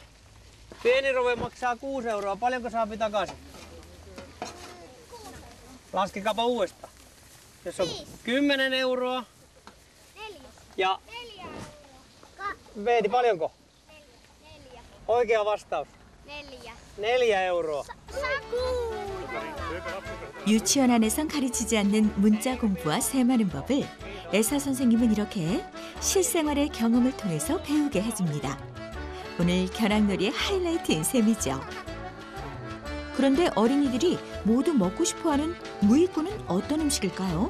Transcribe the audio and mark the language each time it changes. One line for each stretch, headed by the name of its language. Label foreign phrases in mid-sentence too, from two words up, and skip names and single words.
Finnish: Pieni rove maksaa 6 euroa. Paljonko saapi takaisin? Laskekaapa uudestaan. Jos on 10 euroa. 4. Ja 4. Veeti, paljonko? 4. Oikea vastaus. 4. 4 euroa.
Korean: 유치원 안에선 가르치지 않는 문자 공부와 세마는 법을 애사 선생님은 이렇게 실생활의 경험을 통해서 배우게 해줍니다. 오늘 견학놀이의 하이라이트인 셈이죠. 그런데 어린이들이 모두 먹고 싶어하는 무익구는 어떤 음식일까요?